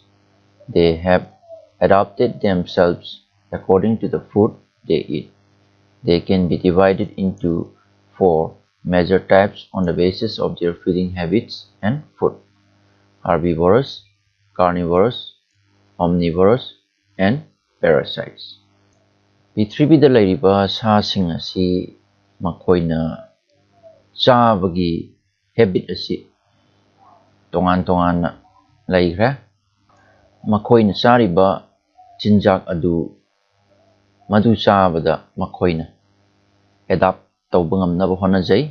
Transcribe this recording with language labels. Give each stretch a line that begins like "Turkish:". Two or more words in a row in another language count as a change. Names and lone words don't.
English: They have adapted themselves according to the food they eat. They can be divided into 4 major types on the basis of their feeding habits and food: herbivorous, carnivorous, omnivorous, and parasites.
Manipuri: Prithibida lairiba sasing asi makoina chabagi habit asi tongan laihra. Makoina chariba chinjak adu madu chabada makoina adapt tauba ngamnaba honajai.